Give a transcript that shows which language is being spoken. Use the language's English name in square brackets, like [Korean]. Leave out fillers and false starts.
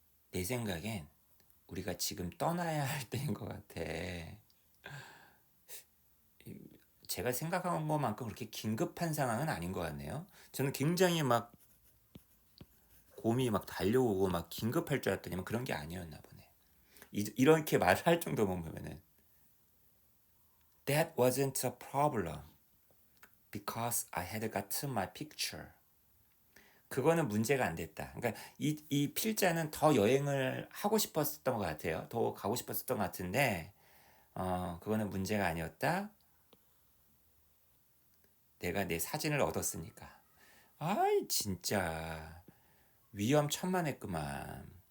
[Korean] 내 생각엔 우리가 지금 떠나야 할 때인 것 같아. 제가 생각한 것만큼 그렇게 긴급한 상황은 아닌 것 같네요. 저는 굉장히 막 곰이 막 달려오고 막 긴급할 줄 알았더니 그런 게 아니었나 보네. 이렇게 말할 정도면 보면은 [English] That wasn't a problem because I had got my picture. [Korean] 그거는 문제가 안 됐다. 그러니까 이 필자는 더 여행을 하고 싶었던 것 같아요. 더 가고 싶었던 것 같은데 그거는 문제가 아니었다. 내가 내 사진을 얻었으니까. 아이 진짜 위험천만했구만.